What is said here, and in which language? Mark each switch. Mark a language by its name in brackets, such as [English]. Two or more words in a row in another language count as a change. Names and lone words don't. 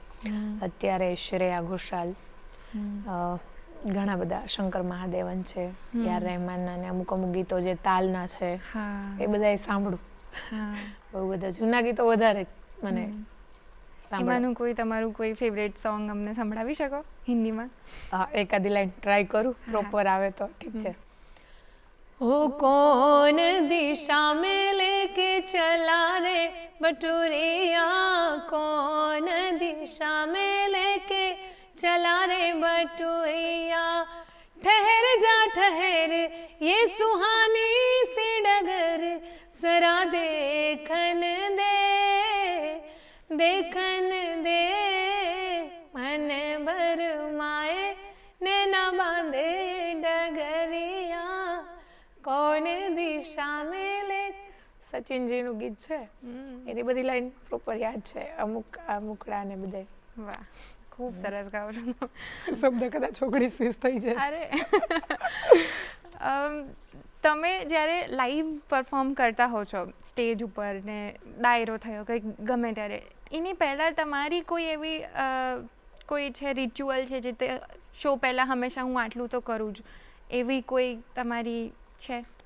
[Gujarati] અત્યારે શ્રેયા ઘોષાલ, ઘણા બધા, શંકર મહાદેવન છે, યાર રહેમાનના ને અમુક અમુક ગીતો જે તાલના છે, એ બધા સાંભળું. બહુ બધા જૂના ગીતો વધારે જ મને એમાંનું કોઈ તમારું કોઈ [English] favourite song [Gujarati] અમને સંભળાવી શકો હિન્દીમાં? એકાદી લાઈન ટ્રાય કરું, પ્રોપર આવે તો ઠીક છે. [Hindi] हो कौन दिशा में लेके चला रे बटुरिया, कौन दिशा में लेके चला रे बटुरिया, ठहर जा ठहर ये सुहानी सी डगर, जरा देखन दे देखन दे, मन भर माए नैना बांधे डगरिया, कौन दिशा में ले. [Gujarati] સચિનજીનું ગીત છે, એની બધી [English] line proper [Gujarati] યાદ છે, અમુક મુકડા ને બધા. વાહ, ખૂબ સરસ ગાઓ છો. શબ્દ કદાચ છોકરી સ્વીસ થઈ જાય. અરે તમે જ્યારે [English] live perform [Gujarati] કરતા હો છો સ્ટેજ ઉપર ને ડાયરો થયો કંઈક ગમે ત્યારે, એની પહેલાં તમારી કોઈ એવી કોઈ છે રિચ્યુઅલ છે જે તે શો પહેલાં હંમેશા હું આટલું તો કરું જ, એવી કોઈ તમારી છે?